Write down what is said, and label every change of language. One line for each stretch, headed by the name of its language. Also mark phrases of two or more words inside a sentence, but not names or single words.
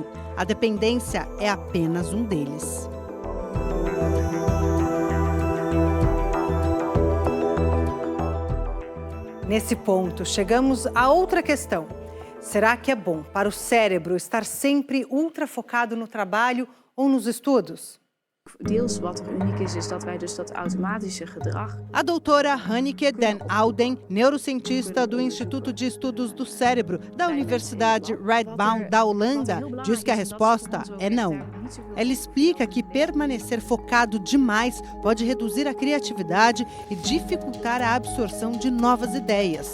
Portuguese: A dependência é apenas um deles. Nesse ponto, chegamos a outra questão. Será que é bom para o cérebro estar sempre ultra focado no trabalho ou nos estudos?
Dutch: Deels wat er uniek is dat wij dus dat automatische gedrag.
Portuguese: A doutora Hanneke den Ouden, neurocientista do Instituto de Estudos do Cérebro da Universidade Radboud da Holanda, diz que a resposta é não. Ela explica que permanecer focado demais pode reduzir a criatividade e dificultar a absorção de novas ideias.